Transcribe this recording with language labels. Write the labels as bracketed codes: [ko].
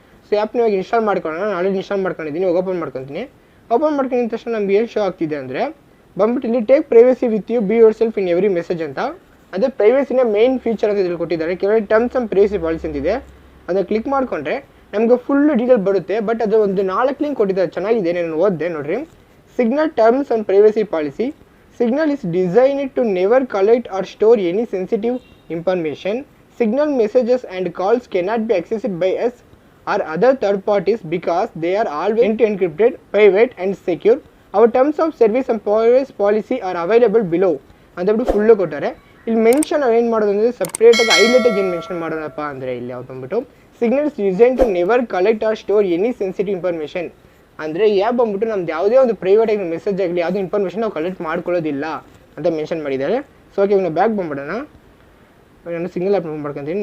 [kn] So ಆ್ಯಪ್ನ ಇವಾಗ install ಮಾಡ್ಕೊಳ್ಳೋಣ. ನಾನು ಆಲ್ರೆಡಿ ಇನ್ಸ್ಟಾಲ್ ಮಾಡ್ಕೊಂಡಿದ್ದೀನಿ, ಓಪನ್ ಮಾಡ್ಕೊತೀನಿ. ಓಪನ್ ಮಾಡ್ಕೊಂಡಿದ್ದ ತಕ್ಷಣ ನಮ್ಗೆ ಏನು ಶೋ ಆಗ್ತಿದೆ ಅಂದರೆ, ಬಂದ್ಬಿಟ್ಟು ಇಲ್ಲಿ take privacy with you, be your self in every message ಅಂತ. ಅದೇ ಪ್ರೈವೇಸಿನ ಮೇನ್ ಫೀಚರ್ ಅಂತ ಇಲ್ಲಿ ಕೊಟ್ಟಿದ್ದಾರೆ. ಕೆಲವೊಂದು ಟರ್ಮ್ಸ್ ಆ್ಯಂಡ್ ಪ್ರೈವೇಸಿ ಪಾಲಿಸಿ ಅಂತಿದೆ, ಅದನ್ನು ಕ್ಲಿಕ್ ಮಾಡಿಕೊಂಡ್ರೆ ನಮಗೆ ಫುಲ್ ಡೀಟೇಲ್ ಬರುತ್ತೆ. ಬಟ್ ಅದು ಒಂದು 4 ಲಿಂಕ್ ಕೊಟ್ಟಿದ್ದಾರೆ, ಚೆನ್ನಾಗಿದೆ, ನಾನು ಓದಿದೆ ನೋಡ್ರಿ. [en] Signal terms and privacy policy. Signal is designed to never collect or store any sensitive information. Signal messages and calls cannot be accessed by us or other third parties because they are always encrypted, private and secure. Our terms of service and privacy policy are available below. [kn] ಅಂತ ಬಿಟ್ಟು full ಕೊಟ್ಟಾರೆ. ಇಲ್ಲಿ mention ಏನು ಮಾಡೋದು ಅಂದರೆ, ಸಪ್ರೇಟಾಗಿ ಹೈಲೈಟಾಗಿ ಏನು mention ಮಾಡೋಣಪ್ಪ ಅಂದರೆ, ಇಲ್ಲಿ ಯಾವ್ದು ಬಂದ್ಬಿಟ್ಟು signal is design to never collect R store any sensitive information. ಅಂದರೆ ಈ ಆ್ಯಪ್ ಬಂದ್ಬಿಟ್ಟು ನಮ್ದು ಯಾವುದೇ ಒಂದು ಪ್ರೈವೇಟ್ ಆಗಿ ಮೆಸೇಜ್ ಆಗಲಿ ಯಾವುದೇ ಇನ್ಫಾರ್ಮೇಷನ್ ನಾವು ಕಲೆಕ್ಟ್ ಮಾಡ್ಕೊಳ್ಳೋದಿಲ್ಲ ಅಂತ ಮೆನ್ಷನ್ ಮಾಡಿದ್ದಾರೆ. ಸೊ ಓಕೆ, ನಾವು ಬ್ಯಾಕ್ ಬಂದ್ಬಿಡೋಣ. ನಾನು ಸಿಂಗಲ್ ಆ್ಯಪ್ ಮಾಡ್ಕೊತೀನಿ.